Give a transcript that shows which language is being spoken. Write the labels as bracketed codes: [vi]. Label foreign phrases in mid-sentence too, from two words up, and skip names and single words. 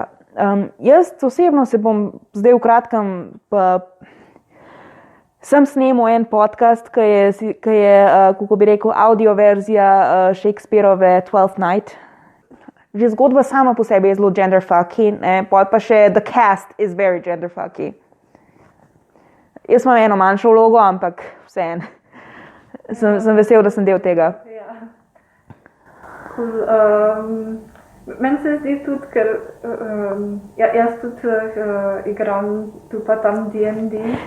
[sl] Jaz osebno se bom zdaj v kratkem sem snemal en podcast, ki je kako bi rekel, audio verzija Shakespeareove Twelfth Night. Že zgodba sama po sebi je zelo genderfucky, pa še [en] the cast is very genderfucky. [sl] Jaz imam eno manjšo vlogo, ampak vseeno. Sem vesel, da sem del tega. Meni se zdi tudi, ker jaz tudi igram tu pa tam D&D.